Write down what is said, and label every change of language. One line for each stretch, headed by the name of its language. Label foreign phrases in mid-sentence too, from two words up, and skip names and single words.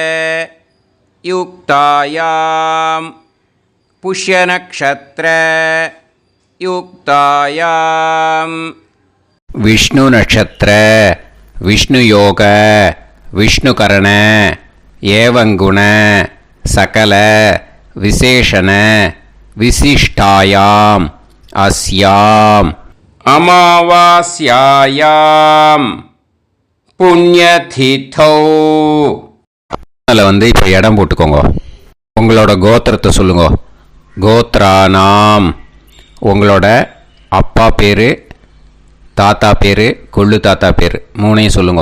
Sanskrit: युक्तायां पुष्यनक्षत्र युक्तायां विष्णु नक्षत्र विष्णु योग विष्णुकरण एवं गुण सकल विशेषण विशिष्टायां अस्यां अमावास्यायां புண்ணியதிதௌ.
Tamil: அதில் இப்போ இடம் போட்டுக்கோங்க. உங்களோட கோத்திரத்தை சொல்லுங்க. கோத்ரானாம். உங்களோட அப்பா பேர், தாத்தா பேர், கொள்ளு தாத்தா பேர் 3ஐயும் சொல்லுங்க.